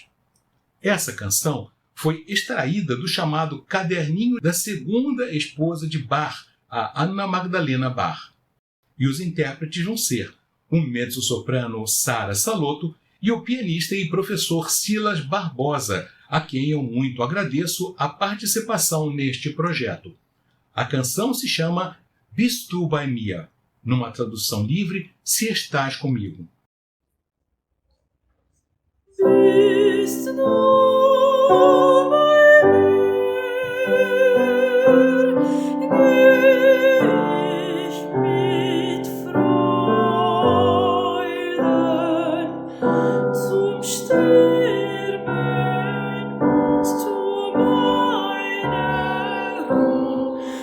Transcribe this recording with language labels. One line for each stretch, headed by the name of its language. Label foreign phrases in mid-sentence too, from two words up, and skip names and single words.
Portuguese: Essa canção foi extraída do chamado caderninho da segunda esposa de Bach, a Anna Magdalena Bach. E os intérpretes vão ser o mezzo-soprano Sara Salotto e o pianista e professor Silas Barbosa, a quem eu muito agradeço a participação neste projeto. A canção se chama Bist du bei mir, numa tradução livre, Se Estás Comigo.
German: Bist du bei mir, geh ich mit Freuden zum Sterben und zu meiner Ruhe,